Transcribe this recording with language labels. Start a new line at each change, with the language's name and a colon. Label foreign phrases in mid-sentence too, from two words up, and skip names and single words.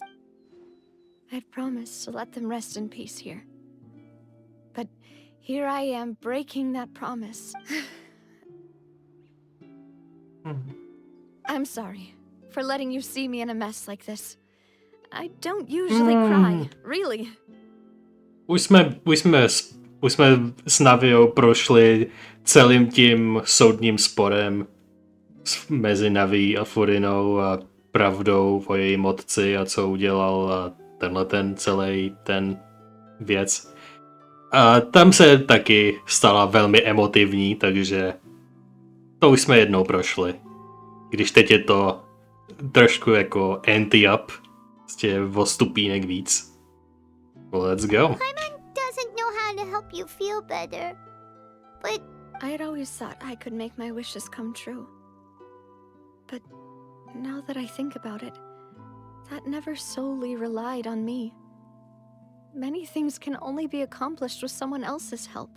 English: I'd promised to let them rest in peace here. But here I am breaking that promise. I'm sorry for letting you see me in a mess like this. I don't usually cry, really.
Czech: Už jsme s Naviou prošli celým tím soudním sporem mezi Naví a Furinou a pravdou o jejím otci a co udělal a celý ten věc. A tam se taky stala velmi emotivní, takže to už jsme jednou prošli. Když teď je to trošku jako anti-up, prostě o stupínek víc.
English: Let's go. Paimon doesn't know how to help you feel better, but I had always thought I could make my wishes come true. But now that I think about it, that never solely relied on me. Many things can only be accomplished with someone else's help.